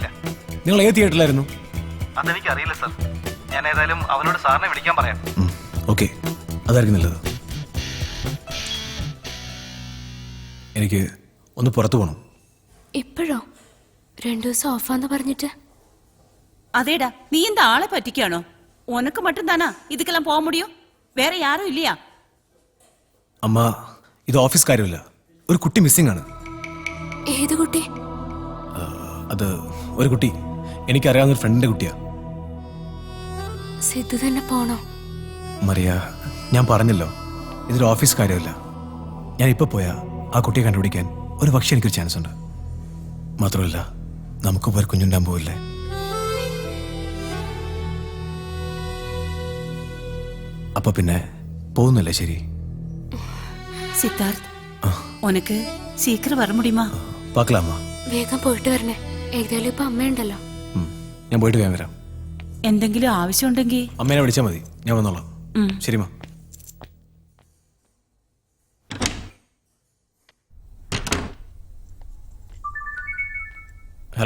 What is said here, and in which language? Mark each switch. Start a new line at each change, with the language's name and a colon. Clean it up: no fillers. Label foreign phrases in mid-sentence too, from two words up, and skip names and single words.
Malayalam: നിങ്ങൾ ഏത് തിയേറ്ററിലായിരുന്നു? അതെനിക്ക് അറിയില്ല സർ. ഞാൻ ഏതായാലും അവനോട് സാറിനെ വിളിക്കാൻ പറയാം. ഓക്കെ, അതായിരിക്കും നല്ലത്. എനിക്ക് ഒന്ന് പുറത്തു പോകണം. ഇപ്പോഴോ? 2 ദിവസം ഓഫാന്ന് പറഞ്ഞിട്ട്.
Tamil: அதேடா, நீ இந்த ஆளை பற்றிக்கானோ? உனக்கு மட்டும்தானா இதுக்கெல்லாம் போக முடியும்? வேற யாரும் இல்லையா?
Malayalam: അമ്മ, ഇത് ഓഫീസ് കാര്യമല്ല. ഒരു കുട്ടി മിസ്സിംഗ് ആണ്. ഏത് കുട്ടി? അത് ഒരു കുട്ടി, എനിക്കറിയാവുന്ന ഒരു ഫ്രണ്ടിന്റെ കുട്ടിയാ. സിദ്ധു തന്നെ പോണോ? മറിയ, ഞാൻ പറഞ്ഞല്ലോ, ഇതൊരു ഓഫീസ് കാര്യമല്ല. ഞാൻ ഇപ്പൊ പോയാ ആ കുട്ടിയെ കണ്ടുപിടിക്കാൻ ഒരു പക്ഷേ എനിക്കൊരു ചാൻസ് ഉണ്ട്. മാത്രമല്ല, നമുക്ക് ഒരു കുഞ്ഞുണ്ടാൻ പോവില്ലേ? അപ്പൊ പിന്നെ പോകുന്നില്ല. ശരി
Tamil: சித்தார்த், உனக்கு சீக்கிரம் வர முடியுமா? പാക്കലാമ്മ.
Malayalam: വേഗം പോയിട്ട് വരണേ. ഏതായാലും ഇപ്പൊ അമ്മയുണ്ടല്ലോ. ഞാൻ പോയിട്ട് വേഗം വരാം. എന്തെങ്കിലും ആവശ്യമുണ്ടെങ്കിൽ അമ്മേനെ വിളിച്ചാൽ മതി, ഞാൻ വന്നോളാം. ശരിമാ. ഹലോ